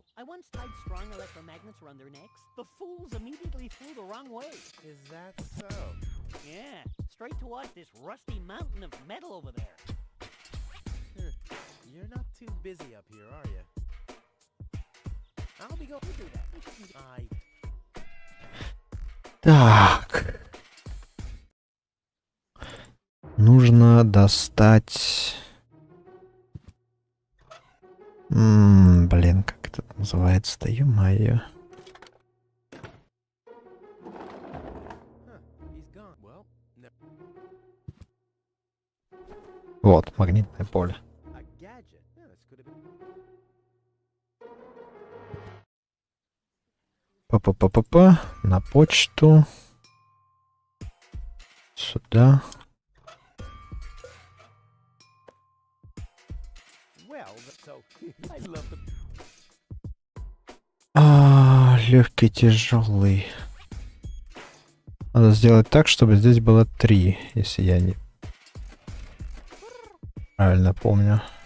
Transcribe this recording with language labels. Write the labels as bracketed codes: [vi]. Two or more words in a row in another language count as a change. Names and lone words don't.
[en] I once tied strong electromagnets around their necks. The fools immediately flew the wrong way. Is that so? Yeah, straight towards this rusty mountain of metal over there. You're not too busy up here, are you? I'll be going to do that. [ru] Так. Нужно достать... Блин, как это называется-то, ё-моё. Вот, магнитное поле. Па-па-па-па-па. На почту. Сюда. Легкий, тяжелый. Надо сделать так, чтобы здесь было 3, если я не правильно помню.